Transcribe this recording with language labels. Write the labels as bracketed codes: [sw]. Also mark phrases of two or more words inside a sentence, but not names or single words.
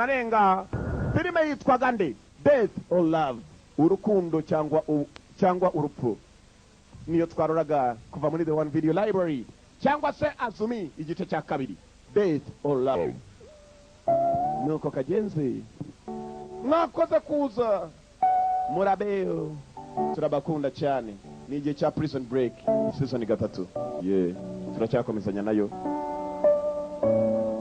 [rw] arenga filime yitwaga nde Death or Love urukundo cyangwa urupfu niyo twaroraga kuva muri The One Video Library cyangwa se Azumi igice cya kabiri Death or Love nuko kagenze mwakoze kuza murabeho turabakunda cyane ni igihe cya Prison Break season 3 turacyakomezanya nayo